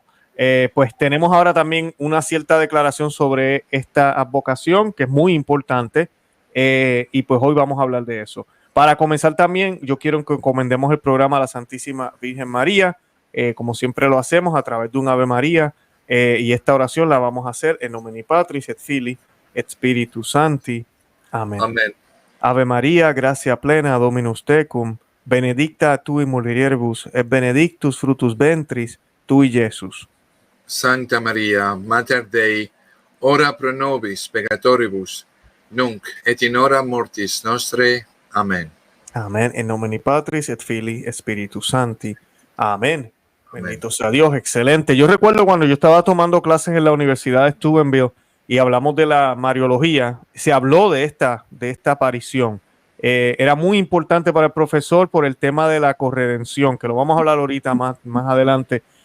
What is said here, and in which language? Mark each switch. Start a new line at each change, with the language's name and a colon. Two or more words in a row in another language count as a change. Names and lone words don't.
Spanish: Pues tenemos ahora también una cierta declaración sobre esta advocación que es muy importante, y pues hoy vamos a hablar de eso. Para comenzar también, yo quiero que encomendemos el programa a la Santísima Virgen María, como siempre lo hacemos a través de un Ave María, y esta oración la vamos a hacer
Latin: en nomine Patris et Filii et Spiritus Sancti.
Spanish: Amén. Amén.
Latin: Ave María, gracia plena, Dominus tecum, benedicta tu in mulieribus et benedictus fructus ventris tui, Jesús. Sancta Maria, Mater Dei, ora pro nobis peccatoribus, nunc et in hora mortis nostre.
Spanish: Amén. Amén.
Latin: En nomine Patris et Filii et Spiritus Sancti.
Spanish: Amén. Bendito sea Dios. Excelente. Yo recuerdo cuando yo estaba tomando clases en la Universidad de Steubenville y hablamos de la Mariología, se habló de esta aparición. Era muy importante para el profesor por el tema de la corredención, que lo vamos a hablar ahorita más adelante.